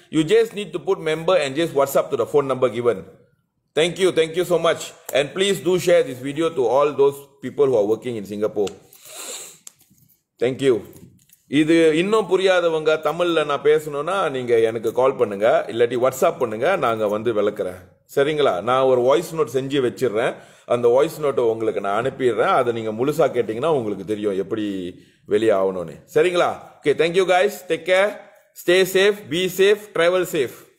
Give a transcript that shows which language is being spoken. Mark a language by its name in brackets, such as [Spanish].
[English] You just need to put member and just WhatsApp to the phone number given. Thank you so much. And please do share this video to all those people who are working in Singapore. Thank you. [Tamil] இது இன்னும் புரியாதவங்க தமிழ்ல நான் பேசணும்னா நீங்க எனக்கு கால் பண்ணுங்க, இல்லாட்டி WhatsApp பண்ணுங்க, நாங்க வந்து விளக்குறேன். சரிங்களா? நான் ஒரு வாய்ஸ் நோட் செஞ்சு வச்சிடுறேன். அந்த வாய்ஸ் நோட்டை உங்களுக்கு நான் அனுப்பிடுறேன். அதை நீங்க முழுசா கேட்டீங்கன்னா உங்களுக்கு தெரியும் எப்படி வெளியே ஆகணும்னு. சரிங்களா? Okay, [English] thank you guys. Take care. Stay safe, be safe, travel safe.